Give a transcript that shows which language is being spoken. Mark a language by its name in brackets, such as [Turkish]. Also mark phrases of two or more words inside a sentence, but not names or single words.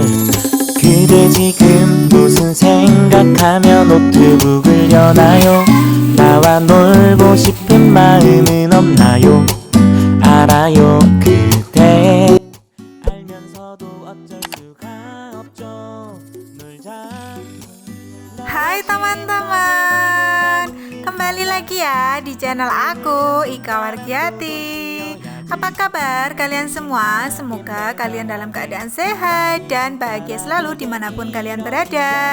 [Korean] 그대 지금 무슨 생각하며 노트북을 여나요? 나와 놀고 싶은 마음은 없나요? 알아요. 그대 알면서도 어쩔 수가 없죠. 놀자. [Indonesian] Hai teman-teman, kembali lagi ya di channel aku, Ika Wargiati. Apa kabar kalian semua? Semoga kalian dalam keadaan sehat dan bahagia selalu dimanapun kalian berada.